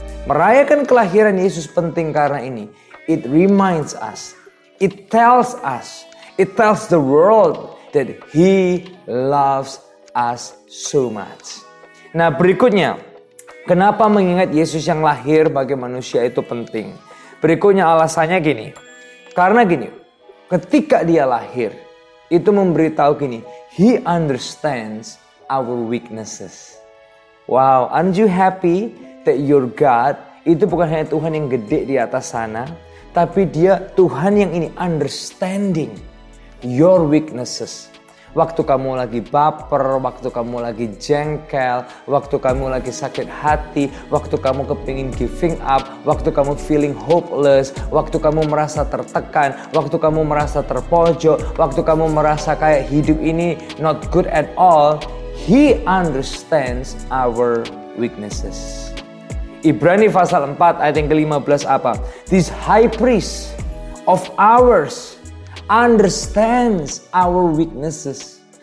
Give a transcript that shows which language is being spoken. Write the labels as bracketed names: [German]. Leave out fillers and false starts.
[Indonesian] Merayakan kelahiran Yesus penting karena ini. [English] It reminds us, it tells the world that He loves us so much. [Indonesian] Nah, berikutnya, kenapa mengingat Yesus yang lahir bagi manusia itu penting? Berikutnya alasannya gini. Karena gini, ketika dia lahir, itu memberitahu gini, [English] He understands our weaknesses. Wow, aren't you happy that your God [Indonesian] itu bukan hanya Tuhan yang gede di atas sana, tapi dia Tuhan yang ini [English] understanding your weaknesses. [Indonesian] Waktu kamu lagi baper, waktu kamu lagi jengkel, waktu kamu lagi sakit hati, waktu kamu kepingin [English] giving up, [Indonesian] waktu kamu [English] feeling hopeless, [Indonesian] waktu kamu merasa tertekan, waktu kamu merasa terpojok, waktu kamu merasa kayak hidup ini [English] not good at all, He understands our weaknesses. [Indonesian] Ibrani pasal 4 ayat yang ke-15 apa? [English] This high priest of ours understands our weaknesses.